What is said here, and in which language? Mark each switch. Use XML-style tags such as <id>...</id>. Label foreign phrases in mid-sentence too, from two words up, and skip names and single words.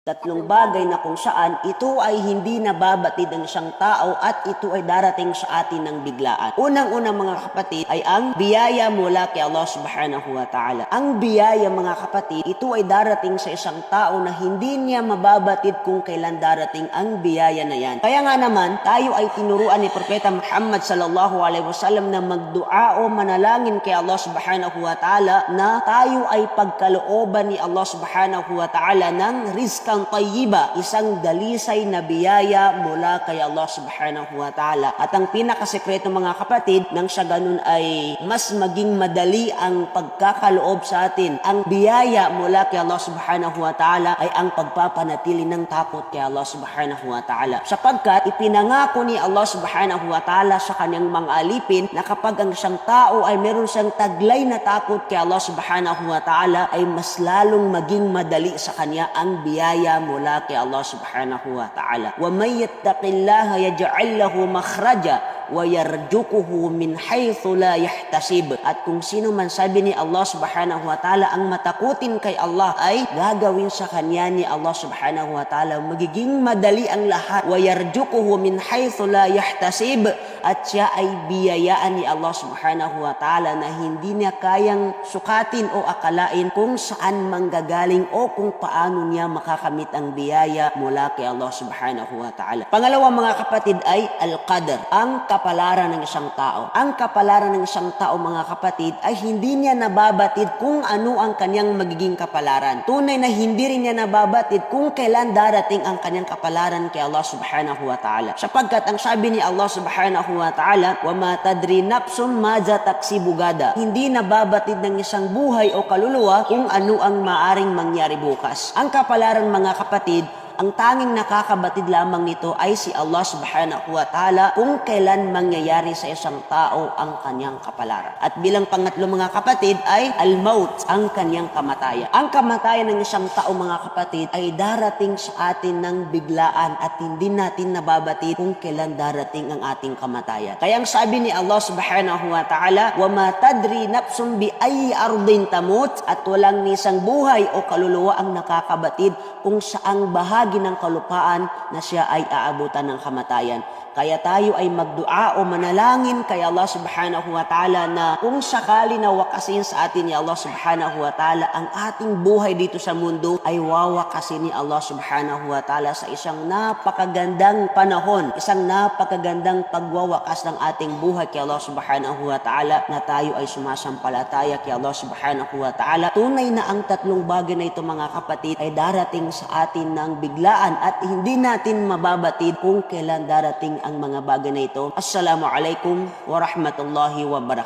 <tl>Tatlong bagay na kung saan ito ay hindi nababatid ng isang tao at ito ay darating sa atin ng biglaan. Unang-una mga kapatid ay ang biyaya mula kay Allah</tl> <ar>سبحانه وتعالى.</ar> <tl>Ang biyaya mga kapatid, ito ay darating sa isang tao na hindi niya mababatid kung kailan darating ang biyaya na yan. Kaya nga naman, tayo ay tinuruan ni Propeta Muhammad</tl> <ar>صلى الله عليه وسلم</ar> <tl>na magdua o manalangin kay Allah</tl> <ar>سبحانه وتعالى</ar> <tl>na tayo ay pagkalooban ni Allah</tl> <ar>سبحانه وتعالى</ar> <tl>ng</tl> <ar>رزقا طيبا,</ar> <tl>isang dalisay na biyaya mula kay Allah</tl> <ar>سبحانه وتعالى.</ar> <tl>At ang pinakasekreto mga kapatid, nang sa ganun ay mas maging madali ang pagkakaloob sa atin. Ang biyaya mula kay Allah</tl> <ar>سبحانه وتعالى</ar> <tl>ay ang pagpapanatili ng takot kay Allah</tl> <ar>سبحانه وتعالى.</ar> <tl>Sapagkat ipinangako ni Allah</tl> <ar>سبحانه وتعالى</ar> <tl>sa kanyang mga alipin na kapag ang isang tao ay meron siyang taglay na takot kay Allah</tl> <ar>سبحانه وتعالى</ar> <tl>ay mas lalong maging madali sa kanya ang biyaya mula kay Allah subhanahu wa ta'ala.</tl> <ar>ومن يتق الله يجعل له مخرجا ويرزقه من حيث لا يحتسب.</ar> <tl>At kung sino man sabi ni Allah</tl> <ar>سبحانه وتعالى</ar> <tl>ang matakutin kay Allah ay gagawin sa kanya ni Allah</tl> <ar>سبحانه وتعالى</ar> <tl>magiging madali ang lahat.</tl> <ar>ويرزقه من حيث لا يحتسب.</ar> <tl>At siya ay biyayaan ni Allah</tl> <ar>سبحانه وتعالى</ar> <tl>na hindi niya kayang sukatin o akalain kung saan manggagaling o kung paano niya makakamit ang biyaya mula kay Allah</tl> <ar>سبحانه وتعالى.</ar> <tl>Pangalawa mga kapatid ay al-qadar, ang kapalaran ng isang tao. Ang kapalaran ng isang tao mga kapatid ay hindi niya nababatid kung ano ang kanyang magiging kapalaran. Tunay na hindi rin niya nababatid kung kailan darating ang kanyang kapalaran kay Allah</tl> <ar>سبحانه وتعالى.</ar> <tl>Sapagkat ang sabi ni Allah</tl> <ar>سبحانه وتعالى, وما تدري نفس ماذا تكسب غدا.</ar> <tl>Hindi nababatid ng isang buhay o kaluluwa kung ano ang maaring mangyari bukas. Ang kapalaran mga kapatid, ang tanging nakakabatid lamang nito ay si Allah</tl> <ar>سبحانه وتعالى</ar> <tl>kung kailan mangyayari sa isang tao ang kanyang kapalaran. At bilang pangatlo mga kapatid ay al-maut, ang kanyang kamatayan. Ang kamatayan ng isang tao mga kapatid ay darating sa atin ng biglaan at hindi natin nababatid kung kailan darating ang ating kamatayan. Kaya ang sabi ni Allah</tl> <ar>سبحانه وتعالى, وما تدري نفس بأي أرض تموت,</ar> <tl>at walang isang buhay o kaluluwa ang nakakabatid kung saang bahagi ng kalupaan na siya ay aabutan ng kamatayan. Kaya tayo ay magdua o manalangin kay Allah</tl> <ar>سبحانه وتعالى</ar> <tl>na kung sakali na wakasin sa atin ni Allah</tl> <ar>سبحانه وتعالى</ar> <tl>ang ating buhay dito sa mundo, ay wawakasin ni Allah</tl> <ar>سبحانه وتعالى</ar> <tl>sa isang napakagandang panahon, isang napakagandang pagwawakas ng ating buhay kay Allah</tl> <ar>سبحانه وتعالى</ar> <tl>na tayo ay sumasampalataya kay Allah</tl> <ar>سبحانه وتعالى.</ar> <tl>Tunay na ang tatlong bagay na ito mga kapatid ay darating sa atin ng biglaan at hindi natin mababatid kung kailan darating ang mga bagay na ito.</tl> <ar>السلام عليكم ورحمة الله وبركاته.</ar>